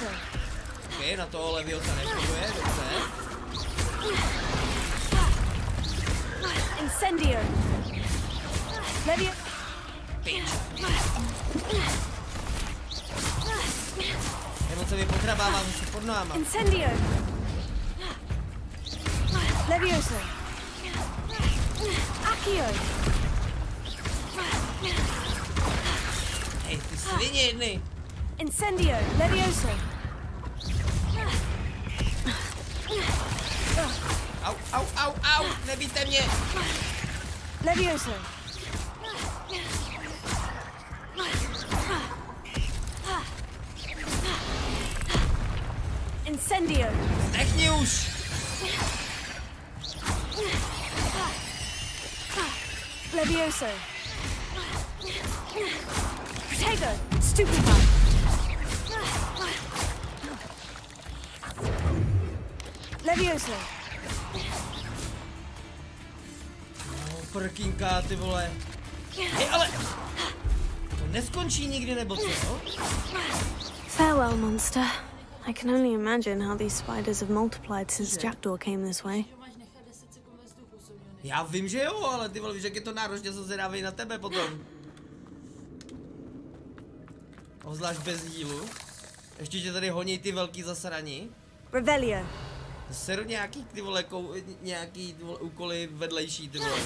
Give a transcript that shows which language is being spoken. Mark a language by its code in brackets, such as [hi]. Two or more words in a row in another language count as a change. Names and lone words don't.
[cs] Okay, na toho Leviosa nefunguje, dobře. Incendio. Levio. Pič. Nebo se mi potrabává zase pod náma. Incendio. Levioso. Accio. Hej, ty svině jedny. Incendio. Levioso. Au, au, au, au, nebijte mě. Levioso. Incendio. Zdechni už. Levioso. Potato. Stupefy. Levioso. Prkínka, ty vole. Hej, ale... To neskončí nikdy, nebo co? [en] Farewell, monster. I can only imagine how these spiders have multiplied since Jackdaw came this way. [cs] Já vím, že jo, ale ty vole, víš, jak je to náročně, se zvědavej na tebe potom. Obzvlášť bez jílu. Ještě tě tady honí ty velký zasraní. Revelio. Seru nějaký, ty vole, nějaký ty vole, úkoly vedlejší, ty vole.